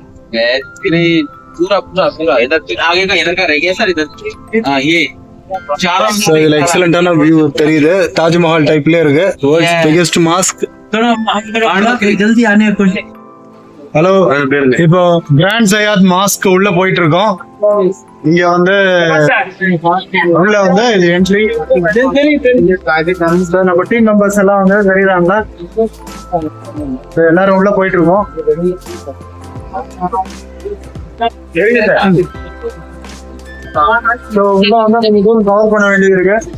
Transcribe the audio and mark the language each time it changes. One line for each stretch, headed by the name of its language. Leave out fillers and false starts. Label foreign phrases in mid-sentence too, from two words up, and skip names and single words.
Hindi: पूरा पूरा पूरा इधर आगे का रह गया सर इधर। हाँ ये
Tamil: ஸோ இதுல எக்ஸலண்டான வியூ தெரியுது. தாஜ்மஹால் டைப்ல இருக்கு.
English: World's biggest mosque.
Hindi: जल्दी आने कुछ।
Tamil: ஹலோ, இப்போ கிராண்ட் சயாத் மாஸ்க் உள்ள போயிட்டு இருக்கோம். இங்க வந்து உள்ள வந்து இது என்ட்ரி. நம்ம டீம் மெம்பர்ஸ் எல்லாம் வந்து தெரியுறாங்க. எல்லாரும் உள்ள போயிட்டு இருக்கோம். கவர் பண்ண வேண்டியது இருக்கு.